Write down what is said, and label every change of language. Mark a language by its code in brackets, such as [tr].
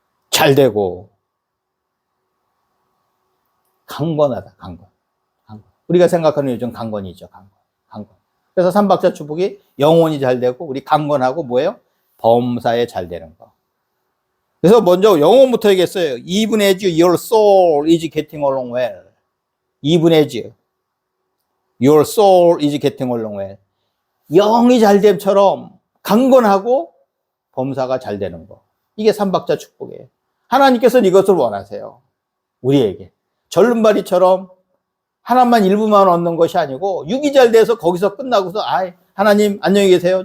[ko] 잘되고 강건하다. 강건. 우리가 생각하는 요즘 강건이죠. 강건. 그래서 삼박자 축복이 영혼이 잘되고 우리 강건하고 뭐예요? 범사에 잘되는 거. 그래서 먼저 영혼부터 얘기했어요. [en] Even as your soul is getting along well. Even as your soul is getting along well. [ko] 영이 잘됨처럼 강건하고 범사가 잘되는 거. 이게 삼박자 축복이에요. 하나님께서는 이것을 원하세요. 우리에게. 절름발이처럼 하나만 일부만 얻는 것이 아니고 육이 잘 돼서 거기서 끝나고서 하나님 안녕히 계세요.